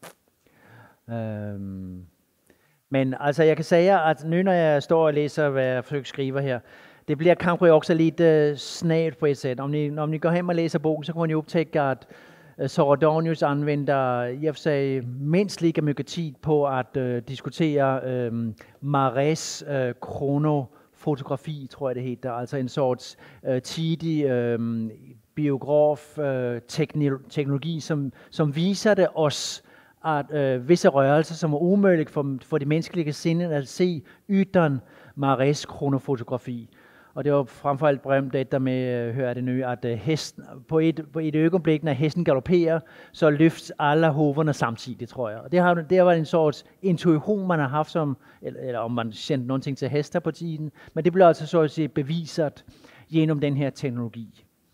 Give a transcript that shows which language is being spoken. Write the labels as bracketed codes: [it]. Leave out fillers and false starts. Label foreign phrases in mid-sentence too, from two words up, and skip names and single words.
[da] Men altså, jeg kan sige, at nu når jeg står og læser, hvad jeg forsøger at skrive her, det bliver kanskje også lidt snævt på et sæt. Om ni går hen og læser bogen, så kan I optække, at Soradonius anvender i og for sig mindst lige mye tid på at diskutere Marais kronofotografi, tror jeg det hedder. Altså en sorts tidig biograf teknologi, som viser det os, at visse rørelser, som er umuligt for de menneskelige sinde at se uden Marais kronofotografi. [sv] Och det var framförallt berömt detta med, hur är det nu, att hästen, på ett ögonblick när hästen galopperar så lyfts alla hovarna samtidigt, tror jag. Det var en sorts intuition man har haft som, eller om man kände någonting till hästar på tiden, men det blev alltså så att säga bevisat genom den här teknologi.